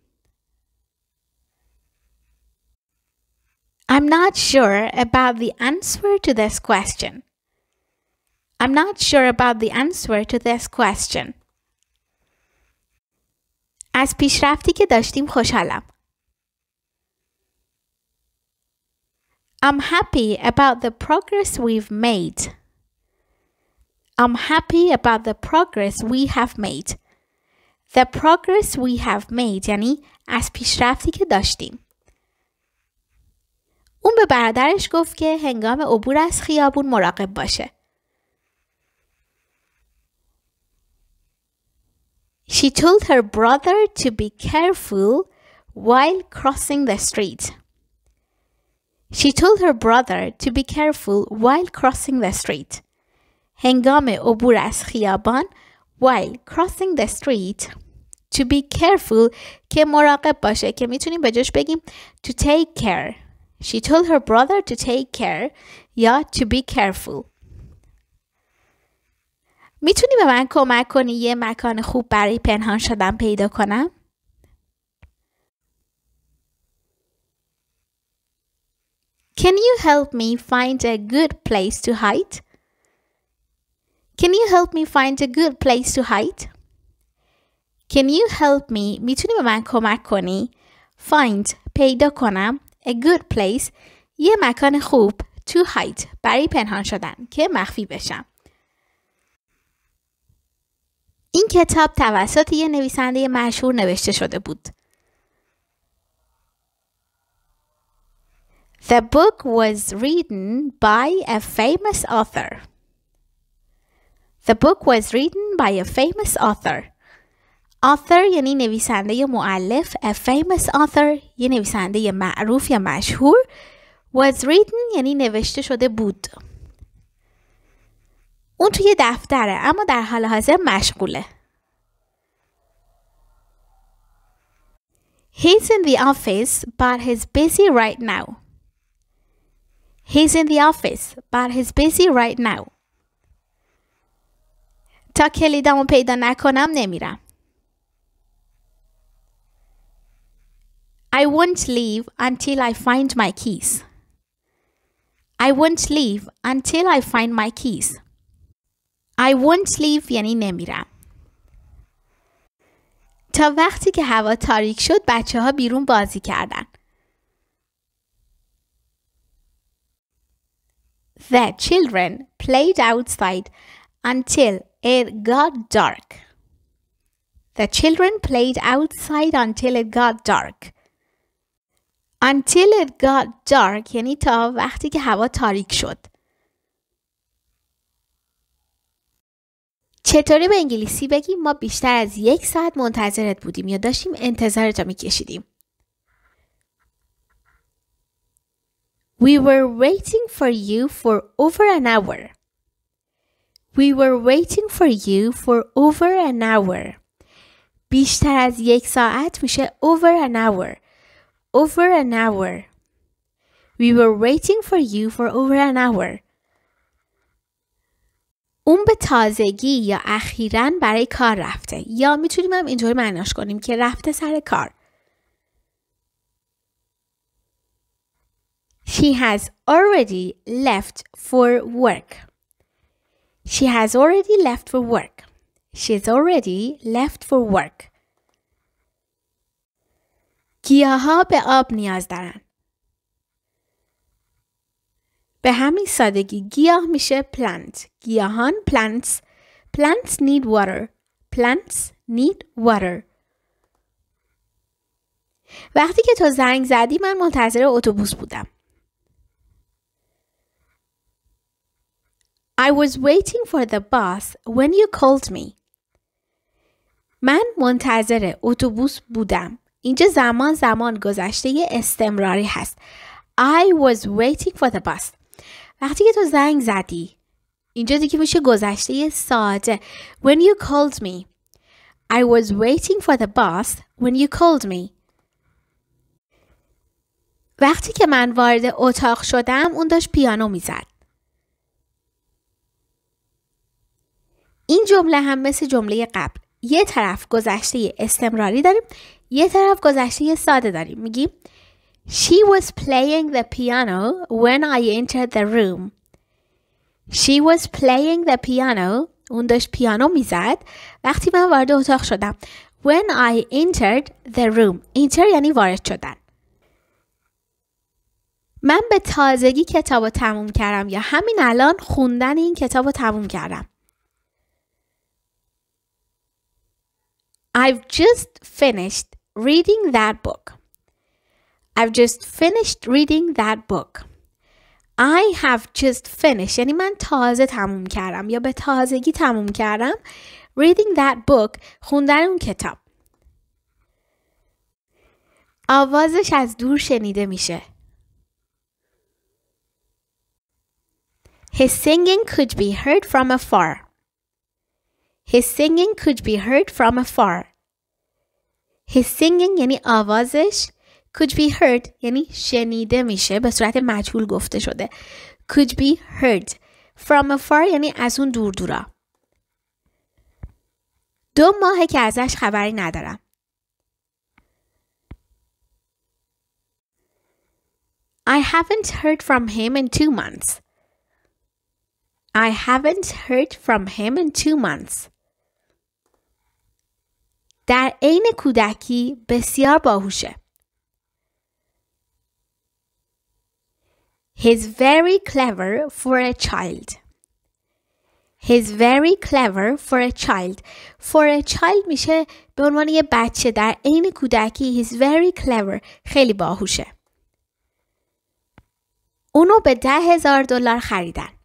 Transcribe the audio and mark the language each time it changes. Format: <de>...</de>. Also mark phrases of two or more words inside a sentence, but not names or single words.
<en>I'm not sure about the answer to this question. I'm not sure about the answer to this question.</en> <fa>از پیشرفتی که داشتیم خوشحالم.</fa> <en>I'm happy about the progress we've made. I'm happy about the progress we have made. The progress we have made</en> <fa>یعنی از پیشرفتی که داشتیم. اون به برادرش گفت که هنگام عبور از خیابون مراقب باشه.</fa> <en>She told her brother to be careful while crossing the street. She told her brother to be careful while crossing the street.</en> <fa>هنگام عبور از خیابان</fa> <en>while crossing the street to be careful</en> <fa>که مراقب باشه که میتونیم به جاش بگیم</fa> <en>to take care. She told her brother to take care یا to be careful.</en> <fa>میتونی به من کمک کنی یه مکان خوب برای پنهان شدن پیدا کنم؟</fa> <en>Can you help me find a good place to hide? Can you help me find a good place to hide? Can you help me</en> <fa>میتونی به من کمک کنی find پیدا کنم</fa> <en>a good place</en> <fa>یه مکان خوب</fa> <en>to hide</en> <fa>برای پنهان شدن که مخفی بشم. این کتاب توسط یه نویسنده مشهور نوشته شده بود.</fa> <en>The book was written by a famous author. The book was written by a famous author.</en> <fa>Author یعنی نویسنده مؤلف.</fa> <en>A famous author</en> <fa>یه نویسنده معروف یا مشهور.</fa> <en>Was written</en> <fa>یعنی نوشته شده بود. اون توی دفتره اما در حال حاضر مشغوله.</fa> <en>He's in the office but he's busy right now. He's in the office but he's busy right now.</en> <fa>تا کلیدمو پیدا نکنم نمیرم.</fa> <en>I won't leave until I find my keys. I won't leave until I find my keys. I won't leave</en> <fa>یعنی نمیرم. تا وقتی که هوا تاریک شد بچه ها بیرون بازی کردن.</fa> <en>The children played outside until it got dark. The children played outside until it got dark. Until it got dark</en> <fa>یعنی تا وقتی که هوا تاریک شد. چطوری به انگلیسی بگیم ما بیشتر از 1 ساعت منتظرت بودیم یا داشتیم انتظارت رو میکشیدیم؟</fa> <en>We were waiting for you for over an hour. We were waiting for you for over an hour.</en> <fa>بیشتر از 1 ساعت میشه</fa> <en>over an hour. Over an hour. We were waiting for you for over an hour.</en> <fa>اون به تازگی یا اخیراً برای کار رفته یا میتونیم هم اینطور معناش کنیم که رفته سر کار.</fa> <en>She has already left for work. She has already left for work. She's already left for work.</en> <fa>گیاها به آب نیاز دارن. به همین سادگی گیاه میشه plant.</fa> <en>گیاهان plants. Plants need water. Plants need water.</en> <fa>وقتی که تو زنگ زدی من منتظر اتوبوس بودم.</fa> <en>I was waiting for the bus when you called me.</en> <fa>من منتظر اتوبوس بودم. اینجا زمان گذشته استمراری هست.</fa> <en>I was waiting for the bus.</en> <fa>وقتی که تو زنگ زدی اینجا دیگه میشه گذشته ساده.</fa> <en>When you called me. I was waiting for the bus when you called me.</en> <fa>وقتی که من وارد اتاق شدم اون داشت پیانو میزد. این جمله هم مثل جمله قبل. یه طرف گذشته استمراری داریم، یه طرف گذشته ساده داریم.</fa> <en>میگیم She was playing the piano when I entered the room. She was playing the piano.</en> <fa>اون داشت پیانو میزد وقتی من وارد اتاق شدم.</fa> <en>When I entered the room. enter</en> <fa>یعنی وارد شدن. من به تازگی کتاب رو تموم کردم یا همین الان خوندن این کتاب رو تموم کردم.</fa> <en>I've just finished reading that book. I've just finished reading that book. I have just finished</en> <fa>یعنی من تازه تموم کردم یا به تازگی تموم کردم.</fa> <en>Reading that book</en> <fa>خوندن اون کتاب. آوازش از دور شنیده میشه.</fa> <en>His singing could be heard from afar. His singing could be heard from afar. His singing</en> <fa>یعنی آوازش.</fa> <en>Could be heard</en> <fa>یعنی شنیده میشه، به صورت مجهول گفته شده.</fa> <en>Could be heard. From afar</en> <fa>یعنی از اون دور دورا. 2 ماهه که ازش خبری ندارم.</fa> <en>I haven't heard from him in 2 months. I haven't heard from him in 2 months.</en> <fa>در عین کودکی بسیار باهوشه.</fa> <en>He's very clever for a child. He's very clever for a child. For a child</en> <fa>میشه به عنوان یه بچه در عین کودکی.</fa> <en>He's very clever.</en> <fa>خیلی باهوشه. اونو به $10,000 خریدن.</fa>